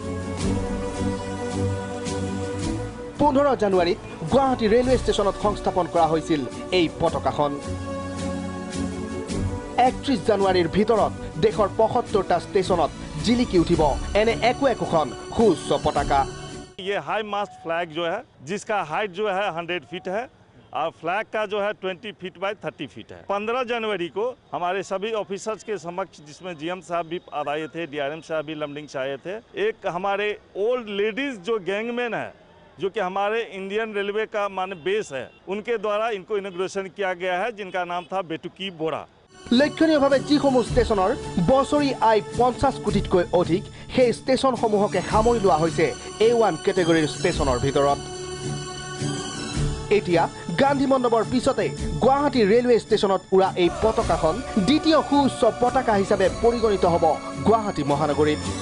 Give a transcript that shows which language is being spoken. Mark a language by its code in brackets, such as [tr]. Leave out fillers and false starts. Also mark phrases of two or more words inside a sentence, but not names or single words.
[as] 15 জানুৱাৰীত গুৱাহাটী ৰেলৱে ষ্টেচনত সংস্থাপন কৰা হৈছিল এই পতাকাখন। 31 জানুৱাৰীৰ ভিতৰত দেশৰ ৭৫টা ষ্টেচনত জিলিকি উঠিব এনে একোখন সুউচ্চ পতাকা। [hi] ये [en] high mast flag [hi] जो है, जिसका हाइट जो है 100 फीट है और फ्लैग का जो है 20 फीट बाय 30 फीट है। 15 जनवरी को हमारे सभी ऑफिसर्स के समक्ष, जिसमें GM साहब भी आए थे, DRM साहब भी लमडिंग से आए थे, एक हमारे [en] old ladies [hi] जो गैंगमैन है, जो कि हमारे इंडियन रेलवे का माने बेस है, उनके द्वारा इनको इनॉग्रेशन किया गया है, जिनका नाम था बेटुकी बोरा। [as] লক্ষণীয়ভাৱে যিসমূহ ষ্টেচনৰ বছৰি আয় 50 কোটিতকৈ অধিক, সেই ষ্টেচনসমূহকে সামৰি লোৱা হৈছে A1 কেটেগৰীৰ ষ্টেচনৰ ভিতৰত। এতিয়া গান্ধী মণ্ডপৰ পিছতে গুৱাহাটী ৰেলৱে ষ্টেচনত উৰা এই পতাকাখন দ্বিতীয় সুউচ্চ পতাকা হিচাপে পৰিগণিত হ'ব গুৱাহাটী মহানগৰীত।